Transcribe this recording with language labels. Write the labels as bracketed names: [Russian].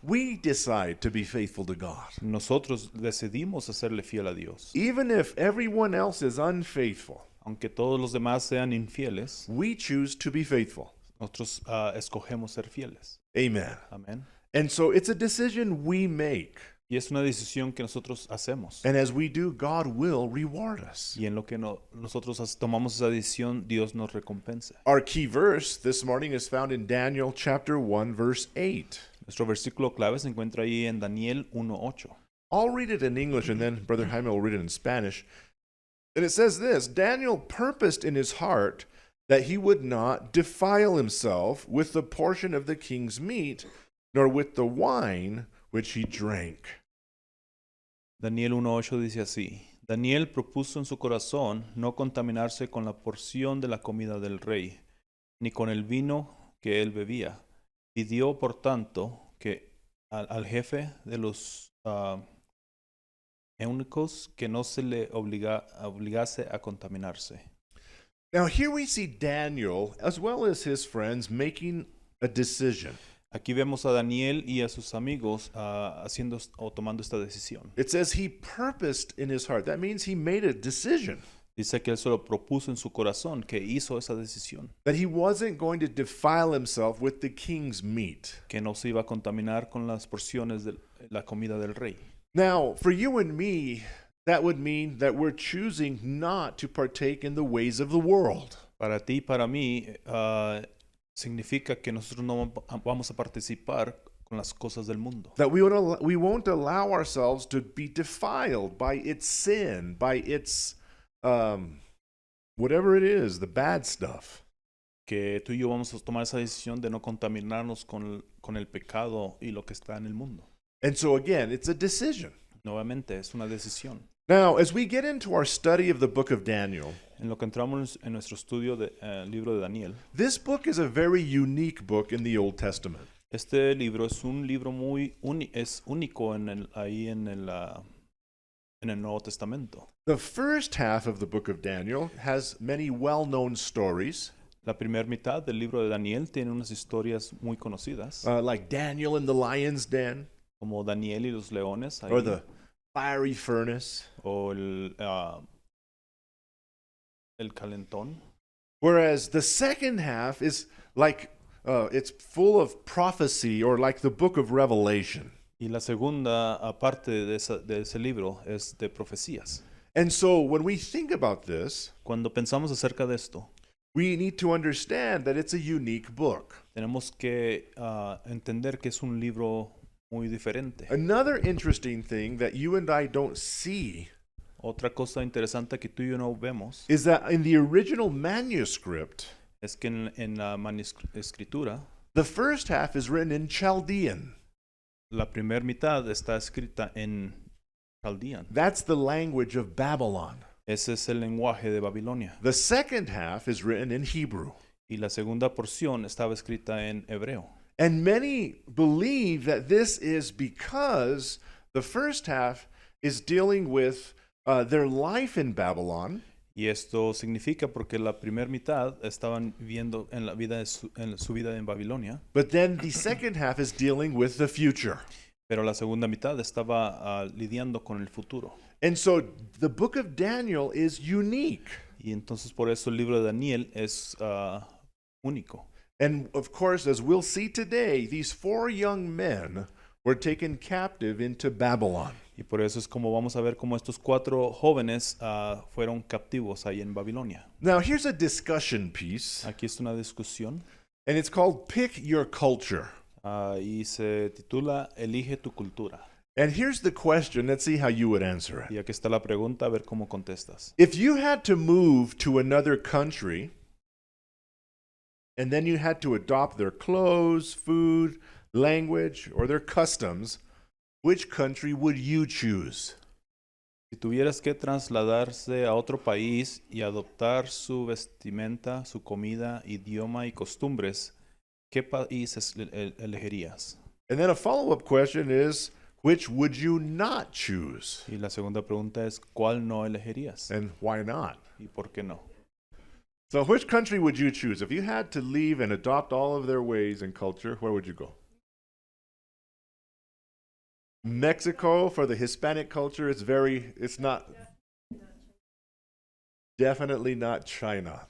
[English] We decide to be faithful to God. [Spanish] Nosotros decidimos hacerle fiel a Dios. [English] Even if everyone else is unfaithful, [Spanish] Aunque todos los demás sean infieles, [English] we choose to be faithful. [Spanish] nosotros escogemos ser fieles. [English] Amen. [Spanish] Amén. [English] And so it's a decision we make. [Spanish] Y es una decisión que nosotros hacemos. [English] And as we do, God will reward us. [Spanish] Y en lo que nosotros tomamos esa decisión, Dios nos recompensa. [English] Our key verse this morning is found in Daniel chapter 1, verse 8. [Spanish] Nuestro versículo clave se encuentra ahí en Daniel 1:8. [English] I'll read it in English and then Brother Jaime will read it in Spanish. And it says this: Daniel purposed in his heart that he would not defile himself with the portion of the king's meat, nor with the wine which he drank. [Spanish] Daniel 1:8 dice así: Daniel propuso en su corazón no contaminarse con la porción de la comida del rey, ni con el vino que él bebía. Pidió, por tanto, que al jefe de los eunucos que no se le obligase a contaminarse. [English] Now here we see Daniel, as well as his friends, making a decision. [Spanish] Aquí vemos a Daniel y a sus amigos haciendo o tomando esta decisión. [English] It says he purposed in his heart. That means he made a decision [Spanish] Dice que él se lo propuso en su corazón, que hizo esa decisión, [English] that he wasn't going to defile himself with the king's meat. [Spanish] que no se iba a contaminar con las porciones de la comida del rey. [English] Now, for you and me, that would mean that we're choosing not to partake in the ways of the world. [Spanish] Para ti y para mí, significa que nosotros no vamos a participar con las cosas del mundo. [English] That we won't allow ourselves to be defiled by its sin, by its whatever it is, the bad stuff. [Spanish] Que tú y yo vamos a tomar esa decisión de no contaminarnos con el pecado y lo que está en el mundo. [English] And so again, it's a decision. [Spanish] Nuevamente, es una decisión. [English] Now, as we get into our study of the book of Daniel, [Spanish] En lo que entramos en nuestro estudio del libro de Daniel, [English] this book is a very unique book in the Old Testament. [Spanish] este libro es un libro muy es único ahí en el Nuevo Testamento. [English] The first half of the book of Daniel has many well-known stories, [Spanish] La primera mitad del libro de Daniel tiene unas historias muy conocidas, [English] like Daniel in the lion's den, [Spanish] como Daniel y los leones, ahí, [English] or the fiery furnace. [Spanish] o el calentón. [English] Whereas the second half is like, it's full of prophecy, or like the book of Revelation. [Spanish] Y la segunda parte de ese libro es de profecías. [English] And so when we think about this, [Spanish] Cuando pensamos acerca de esto, [English] we need to understand that it's a unique book. [Spanish] tenemos que entender que es un libro muy diferente. [English] Another interesting thing that you and I don't see [Spanish] Otra cosa interesante que tú y yo no vemos [English] is that in the original manuscript, [Spanish] es que en la escritura, [English] the first half is written in Chaldean. [Spanish] la primera mitad está escrita en Chaldean. [English] That's the language of Babylon. [Spanish] Ese es el lenguaje de Babilonia. [English] The second half is written in Hebrew. [Spanish] Y la segunda porción estaba escrita en hebreo. [English] And many believe that this is because the first half is dealing with their life in Babylon, [Spanish] Y esto significa porque la primera mitad estaban viviendo en su vida en Babilonia, [English] but then the second half is dealing with the future. [Spanish] pero la segunda mitad estaba lidiando con el futuro. [English] And so the book of Daniel is unique. [Spanish] Y entonces por eso el libro de Daniel es único. [English] And of course, as we'll see today, these 4 young men were taken captive into Babylon. [Spanish] Y por eso es como vamos a ver cómo estos 4 jóvenes fueron captivos ahí en Babilonia. [English] Now, here's a discussion piece, [Spanish] Aquí está una discusión [English] and it's called Pick Your Culture. [Spanish] y se titula Elige tu cultura. [English] And here's the question. Let's see how you would answer it. [Spanish] Y aquí está la pregunta, a ver cómo contestas. [English] If you had to move to another country, and then you had to adopt their clothes, food, language, or their customs, which country would you choose? [Spanish] Si tuvieras que trasladarse a otro país y adoptar su vestimenta, su comida, idioma y costumbres, ¿qué país elegirías? [English] And then a follow-up question is, which would you not choose? [Spanish] Y la segunda pregunta es, ¿cuál no elegirías? [English] And why not? [Spanish] ¿Y por qué no? [English] So which country would you choose? If you had to leave and adopt all of their ways and culture, where would you go? Mexico, for the Hispanic culture, it's not, definitely not China.